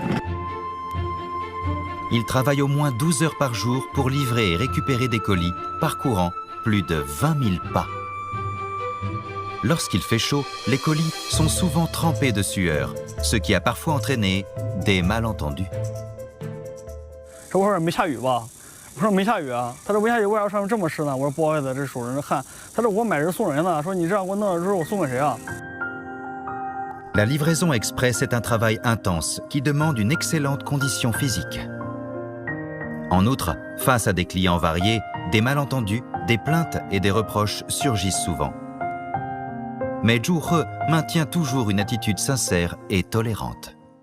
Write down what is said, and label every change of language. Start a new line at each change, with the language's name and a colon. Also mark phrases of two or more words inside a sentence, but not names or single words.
French: Il travaille au moins 12 heures par jour pour livrer et récupérer des colis, parcourant plus de 20 000 pas. Lorsqu'il fait chaud, les colis sont souvent trempés de sueur, ce qui a parfois entraîné des malentendus.
Chinese: 这会儿没下雨吧？我说没下雨啊。他说没下雨，为啥上面这么湿呢？我说不好意思，这手上汗。他说我买人送人呢，说你这样给我弄了之后，我送给谁啊？
French: La livraison express est un travail intense qui demande une excellente condition physique. En outre, face à des clients variés, des malentendus, des plaintes et des reproches surgissent souvent. Mais Zhu He maintient toujours une attitude sincère et tolérante.